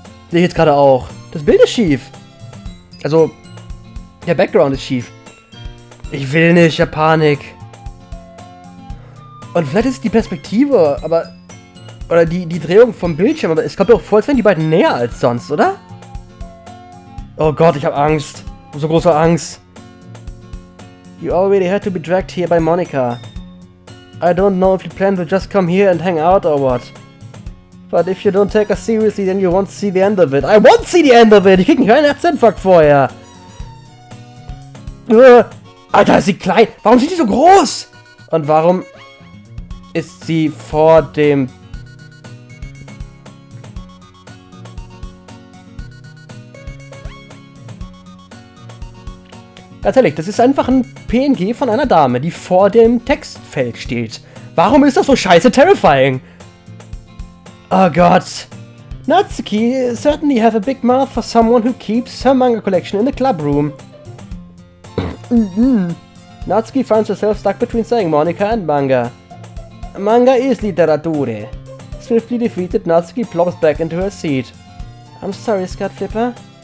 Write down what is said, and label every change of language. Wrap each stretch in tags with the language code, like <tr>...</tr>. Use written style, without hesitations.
<de>Sehe ich jetzt gerade auch. Das Bild ist schief. Also, der Background ist schief. Ich will nicht, ich hab Panik. Und vielleicht ist es die Perspektive, aber... Oder die Drehung vom Bildschirm, aber es kommt mir auch vor, als wären die beiden näher als sonst, oder? Oh Gott, ich hab Angst. So große Angst.</de> <en>You already had to be dragged here by Monica. I don't know if you plan to just come here and hang out or what. But if you don't take us seriously, then you won't see the end of it. I won't see the end of it!</en> <de>Ich krieg einen kleinen Herzinfarkt vorher. Alter, ist sie klein. Warum ist sie so groß? Und warum ist sie vor dem... Ganz ehrlich, das ist einfach ein PNG von einer Dame, die vor dem Textfeld steht. Warum ist das so scheiße terrifying? Oh Gott.</de> <en>Natsuki certainly have a big mouth for someone who keeps her manga collection in the club room. Natsuki finds herself stuck between saying Monica and manga. Manga is literature. Swiftly defeated, Natsuki plops back into her seat. I'm sorry, Scott Flipper.</en>